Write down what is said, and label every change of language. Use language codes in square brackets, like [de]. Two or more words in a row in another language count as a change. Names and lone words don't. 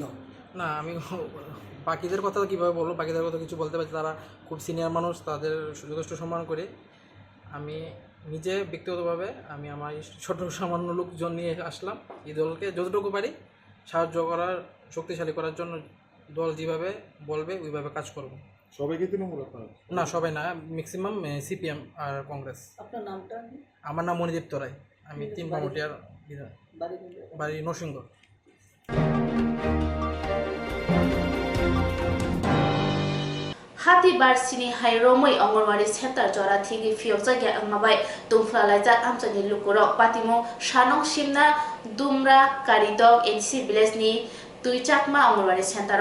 [bn] না আমি বাকিদের কথা কীভাবে বলবো বাকিদের কথা কিছু বলতে পারছি তারা খুব সিনিয়র মানুষ তাদের যথেষ্ট সম্মান করে আমি নিজে ব্যক্তিগতভাবে আমি আমার ছোট সামান্য লোকজন নিয়ে আসলাম এই দলকে যতটুকু পারি সাহায্য করার শক্তিশালী করার জন্য দল যেভাবে বলবে ওইভাবে কাজ করব সবাইকে তৃণমূল আপনারা না সবাই না ম্যাক্সিমাম সিপিএম আর কংগ্রেস আপনার নামটা আমার নাম মণিদীপ্ত রায় আমি 3 বামুটিয়ার বাড়ি নরসিংহ [trp] Hati barsini hai romoi Anganwadi center jora thigi fiokjagya angmabai tumfla laijak amchani lukurok patimo shanong simna dumra karidok NC village ni tuichakma Anganwadi center